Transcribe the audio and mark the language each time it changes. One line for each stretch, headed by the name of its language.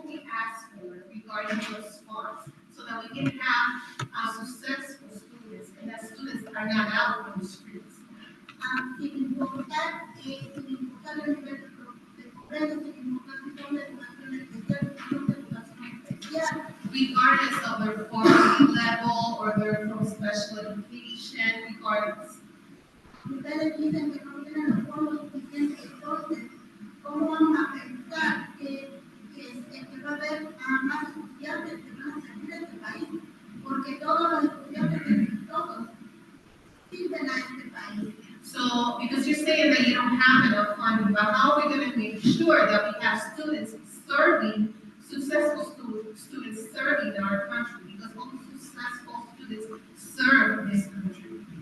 English: task force regarding those funds, so that we can have successful students, and that students are not out on the streets.
Spanish: Sin importar el nivel de pobreza, sin importar si son de educación especial, si son de educación especial.
English: Regardless of their poverty level or they're from special education, regardless.
Spanish: Ustedes dicen que no tienen los fondos suficientes, entonces, ¿cómo vamos a pensar que va a haber más estudiantes que van a salir de este país? Porque todos los estudiantes, todos, sirven a este país.
English: So, because you're saying that you don't have enough funding, but how are we going to make sure that we have students serving, successful students serving our country? Because only successful students serve this country.